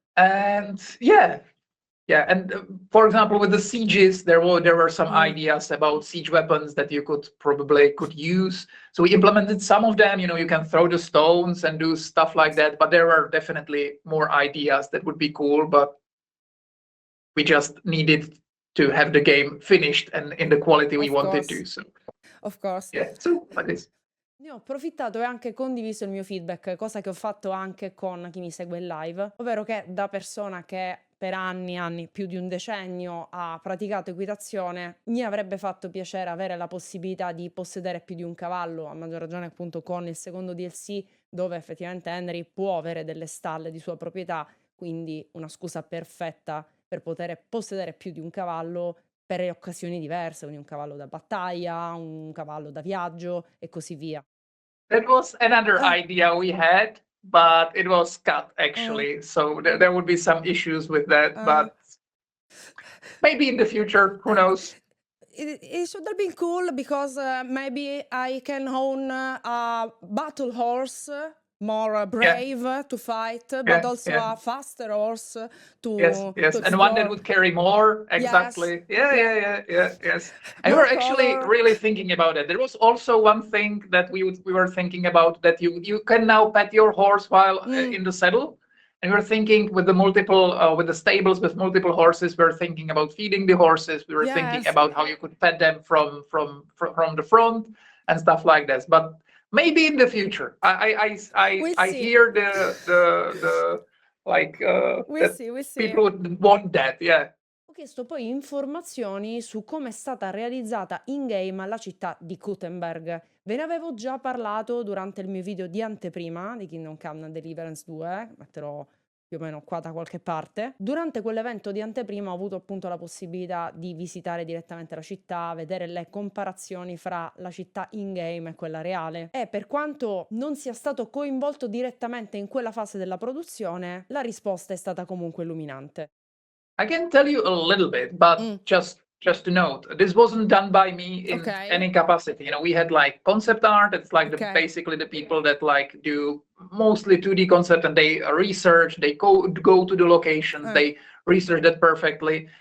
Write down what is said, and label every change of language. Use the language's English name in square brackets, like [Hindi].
[English] And yeah, and for example, with the sieges, there were some ideas about siege weapons that you could use. So we implemented some of them. You know, you can throw the stones and do stuff like that. But there are definitely more ideas that would be cool. But we just needed to have the game finished and in the quality we wanted to. So, of course. Yeah. So like this. [Italian] Ne ho approfittato e anche condiviso il mio feedback, cosa che ho fatto anche con chi mi segue in live, ovvero che da persona che per anni, più di un decennio, ha praticato equitazione, mi avrebbe fatto piacere avere la possibilità di possedere più di un cavallo, a maggior ragione appunto con il secondo DLC, dove effettivamente Henry può avere delle stalle di sua proprietà, quindi una scusa perfetta per poter possedere più di un cavallo per occasioni diverse, quindi un cavallo da battaglia, un cavallo da viaggio e così via. [English] That was another idea we had, but it was cut actually. So there would be some issues with that, but maybe in the future, who knows? It should have been cool because maybe I can own a battle horse, more brave to fight, but also a faster horse to yes, and one that would carry more. Exactly. Yes. And we were actually really thinking about it. There was also one thing that we were thinking about, that you can now pet your horse while in the saddle. And we were thinking with the multiple, with the stables with multiple horses, we were thinking about feeding the horses. We were thinking about how you could pet them from the front and stuff like this. But maybe in the future, I hear the like people would want that. Yeah. [Italian] Ho chiesto poi informazioni su come è stata realizzata in game la città di Kuttenberg. Ve ne avevo già parlato durante il mio video di anteprima di Kingdom Come Deliverance 2, metterò più o meno qua da qualche parte. Durante quell'evento di anteprima ho avuto appunto la possibilità di visitare direttamente la città, vedere le comparazioni fra la città in-game e quella reale. E per quanto non sia stato coinvolto direttamente in quella fase della produzione, la risposta è stata comunque illuminante. [English] I can tell you a little bit, but just to note, this wasn't done by me in any capacity. You know, we had like concept art. It's like basically the people that like do mostly 2D concept, and they research, they go to the locations, they research that perfectly.